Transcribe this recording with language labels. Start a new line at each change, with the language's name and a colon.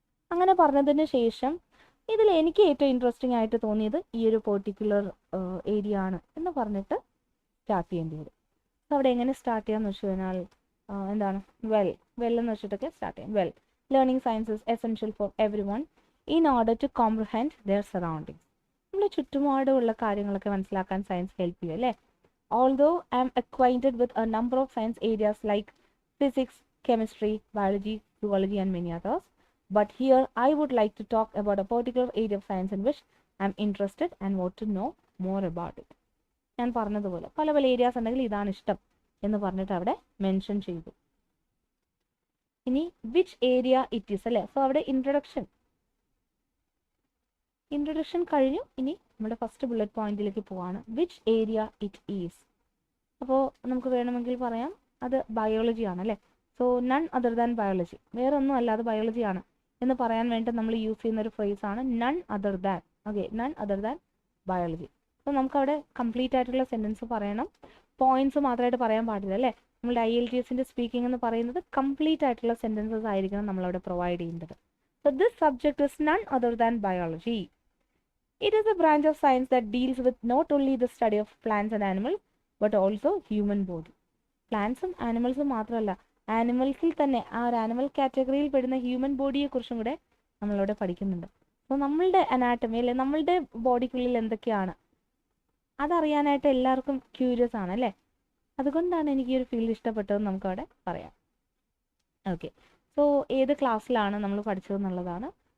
Malayalam: അങ്ങനെ പറഞ്ഞതിന് ശേഷം ഇതിൽ എനിക്ക് ഏറ്റവും ഇൻട്രസ്റ്റിംഗ് ആയിട്ട് തോന്നിയത് ഈ ഒരു പെർട്ടിക്കുലർ ഏരിയ ആണ് എന്ന് പറഞ്ഞിട്ട് സ്റ്റാർട്ട് ചെയ്യേണ്ടി വരും. അപ്പോൾ അവിടെ എങ്ങനെ സ്റ്റാർട്ട് ചെയ്യാമെന്ന് വെച്ച് കഴിഞ്ഞാൽ എന്താണ് വെൽ എന്ന് വെച്ചിട്ടൊക്കെ സ്റ്റാർട്ട് ചെയ്യാം.
English: Learning science is essential for everyone in order to comprehend their surroundings.
Malayalam: നമ്മുടെ ചുറ്റുപാടുമുള്ള കാര്യങ്ങളൊക്കെ മനസ്സിലാക്കാൻ സയൻസ് ഹെൽപ്പ് ചെയ്യും അല്ലേ.
English: Although I am acquainted with a number of science areas like physics, chemistry, biology, zoology and many others, but here I would like to talk about a particular area of science in which I am interested and want to know more about it.
Malayalam: ഞാൻ പറഞ്ഞതുപോലെ പല areas ഉണ്ടെങ്കിൽ ഇതാണ് ഇഷ്ടം എന്ന് പറഞ്ഞിട്ട് അവിടെ mention ചെയ്തു. ഇനി
English: which area it is
Malayalam: അല്ലേ. സോ അവിടെ ഇൻട്രൊഡക്ഷൻ കഴിഞ്ഞു. ഇനി നമ്മുടെ ഫസ്റ്റ് ബുള്ളറ്റ് പോയിന്റിലേക്ക് പോവാണ്,
English: Which area it is.
Malayalam: അപ്പോൾ നമുക്ക് വേണമെങ്കിൽ പറയാം അത് ബയോളജി ആണ് അല്ലേ.
English: so none other than biology,
Malayalam: വേറെ ഒന്നും അല്ലാതെ ബയോളജിയാണ് എന്ന് പറയാൻ വേണ്ടി നമ്മൾ യൂസ് ചെയ്യുന്ന ഒരു ഫ്രേസാണ് none other than. Okay,
English: None other than biology.
Malayalam: അപ്പോൾ നമുക്കവിടെ കംപ്ലീറ്റ് ആയിട്ടുള്ള സെൻറ്റൻസ് പറയണം, പോയിന്റ്സ് മാത്രമായിട്ട് പറയാൻ പാടില്ല അല്ലേ. നമ്മുടെ IELTS സ്പീക്കിംഗ് എന്ന് പറയുന്നത് കംപ്ലീറ്റ് ആയിട്ടുള്ള സെൻറ്റൻസസ് ആയിരിക്കണം നമ്മളവിടെ പ്രൊവൈഡ് ചെയ്യുന്നത്.
English: So this subject is none other than biology. It is a branch of science that deals with not only the study of plants and animals but also human body.
Malayalam: പ്ലാന്റ്സും ആനിമൽസും മാത്രമല്ല, ആനിമൽസിൽ തന്നെ ആ ഒരു animal കാറ്റഗറിയിൽ പെടുന്ന human ബോഡിയെ കുറിച്ചും കൂടെ നമ്മളിവിടെ പഠിക്കുന്നുണ്ട്. അപ്പോൾ നമ്മളുടെ അനാട്ടമി അല്ലെ, നമ്മളുടെ ബോഡിക്കുള്ളിൽ എന്തൊക്കെയാണ് അതറിയാനായിട്ട് എല്ലാവർക്കും ക്യൂരിയസ് ആണ് അല്ലേ. അതുകൊണ്ടാണ് എനിക്ക് ഈ ഒരു ഫീൽഡ് ഇഷ്ടപ്പെട്ടതെന്ന് നമുക്കവിടെ പറയാം. ഓക്കെ, സോ ഏത് ക്ലാസ്സിലാണ് നമ്മൾ പഠിച്ചതെന്നുള്ളതാണ്.